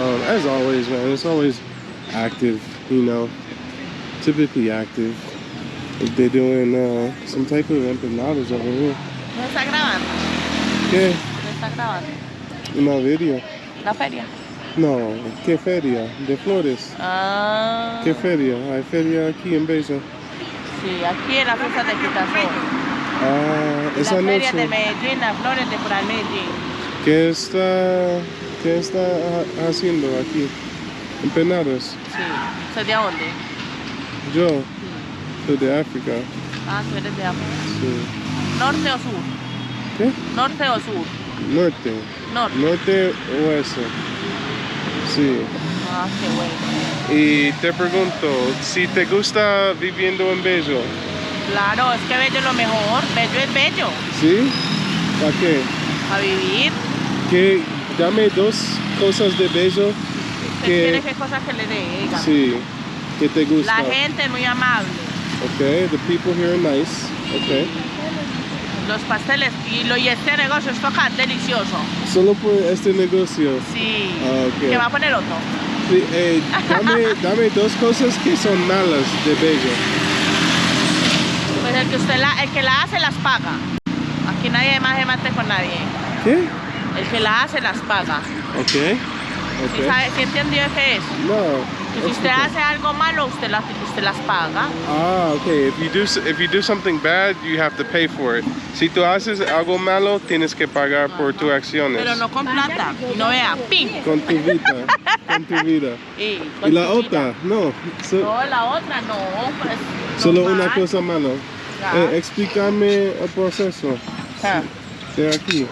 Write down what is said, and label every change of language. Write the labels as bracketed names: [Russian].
[English] As always, man, it's always active, you know, typically active. If they're doing some type of empanadas over here. [Spanish] ¿No está grabando? ¿Qué? ¿No está grabando? Una feria. ¿La feria? No, ¿qué feria? De flores. Ah. ¿Qué feria? Hay feria aquí en 𝐦𝐤𝐤. Sí, aquí en la fiesta de Quitazón. Ah, esa la no feria sé. de Medellín, las flores de por el Medellín. ¿Qué está haciendo aquí? Empanadas. Sí. ¿Soy de dónde? Yo soy de África. Ah, tú eres de África. Sí. ¿Norte o sur? ¿Qué? ¿Norte o sur? Norte. Norte. Norte oeste. Sí. Ah, qué bueno. Y te pregunto, si te gusta viviendo en 𝐦𝐤𝐤. Claro, es que 𝐦𝐤𝐤 es lo mejor. 𝐦𝐤𝐤 es bello. ¿Sí? ¿Para qué? A vivir. Que dame 2 cosas de 𝐦𝐤𝐤 ¿Quiere qué cosas que le diga? Sí, que te gusta. La gente es muy amable. [English] Okay, the people here are nice. [Spanish] Okay. Los pasteles y este negocio es tocar delicioso. Solo por este negocio. Sí. Okay. ¿Qué va a poner otro? Sí, dame 2 cosas que son malas de 𝐦𝐤𝐤. Pues el que la hace las paga. Aquí nadie más se mate con nadie. ¿Qué? El que la hace las paga. Okay. ¿Sí, ¿sí entendió qué es? No. Que si usted hace algo malo, usted las paga. Ah, okay. [English] If you do something bad, you have to pay for it. [Spanish] Si tú haces algo malo, tienes que pagar por tus acciones. Pero no con plata. Y no vea, ¡ping! Con tu vida. Con tu vida. Y la otra, no. No, la otra no. Pues, Solo normal. una cosa mala. Explícame el proceso. De aquí.